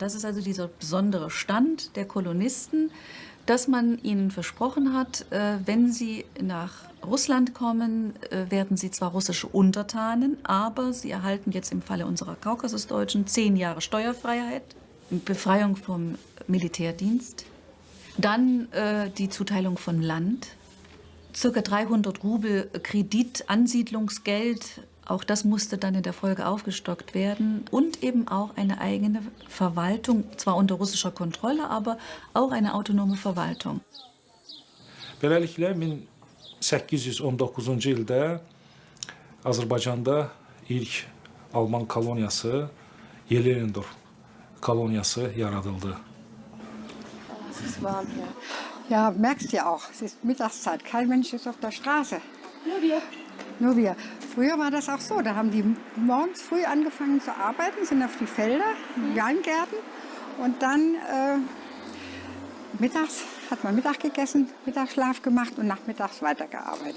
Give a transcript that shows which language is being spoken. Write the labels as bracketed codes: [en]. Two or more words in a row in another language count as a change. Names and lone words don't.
[de] Das ist also dieser besondere Stand der Kolonisten, dass man ihnen versprochen hat, wenn sie nach Russland kommen, werden sie zwar russische Untertanen, aber sie erhalten jetzt im Falle unserer Kaukasusdeutschen 10 Jahre Steuerfreiheit, Befreiung vom Militärdienst, dann die Zuteilung von Land, ca. 300 Rubel Kredit, Ansiedlungsgeld, auch das musste dann in der Folge aufgestockt werden und eben auch eine eigene Verwaltung, zwar unter russischer Kontrolle, aber auch eine autonome Verwaltung. [az] Beləliklə 1819-cu ildə Azərbaycanda ilk Alman koloniyası, Yelendorf koloniyası yaradıldı. [de] Es ist warm hier. Ja, merkst ja auch, es ist Mittagszeit, kein Mensch ist auf der Straße. Nur wir. Nur wir. Früher war das auch so, da haben die morgens früh angefangen zu arbeiten, sind auf die Felder, Weingärten und dann mittags hat man Mittag gegessen, Mittagsschlaf gemacht und nachmittags weitergearbeitet.